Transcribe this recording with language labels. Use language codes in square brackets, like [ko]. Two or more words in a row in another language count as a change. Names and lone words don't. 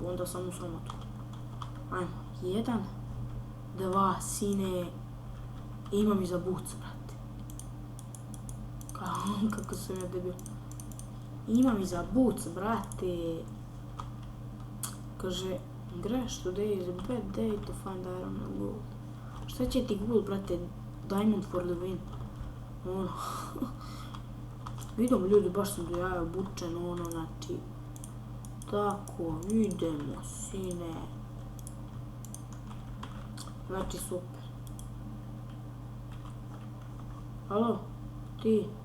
[sr] Onda sam u sramotku. Ajmo. 1, 2, sine. Imam i za boots, brate. Kako sam ja debil. Imam i za boots, brate. Kaže, Grash, [en] today is a bad day to find iron and gold. [sr] Šta će ti gold, brate? [en] Diamond for the win. [sr] Ono. Idemo ljudi, baš sam do jaja obučen, ono, znači. Tako, idemo, sine. Znači, super. Alo, ti.